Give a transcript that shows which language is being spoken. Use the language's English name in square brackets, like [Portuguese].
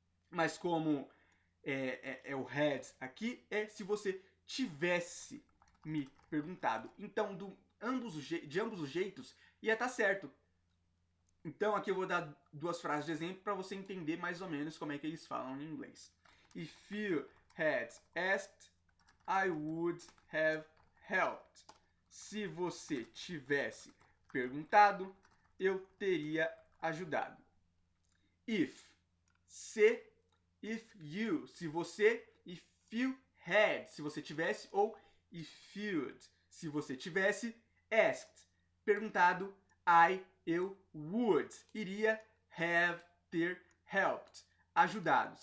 [Portuguese] Mas como é o had aqui, é se você tivesse me perguntado. Então, de ambos os jeitos, ia estar certo. Então, aqui eu vou dar duas frases de exemplo para você entender mais ou menos como é que eles falam em inglês. [English] If you had asked, I would have helped. [Portuguese] Se você tivesse perguntado, eu teria ajudado. [English] If, [Portuguese] se, [English] if you, [Portuguese] se você, [English] if you had, [Portuguese] se você tivesse, ou [English] if you'd, [Portuguese] se você tivesse, [English] asked, [Portuguese] perguntado, eu [English] would, [Portuguese] iria [English] have, [Portuguese] ter [English] helped, [Portuguese] ajudado.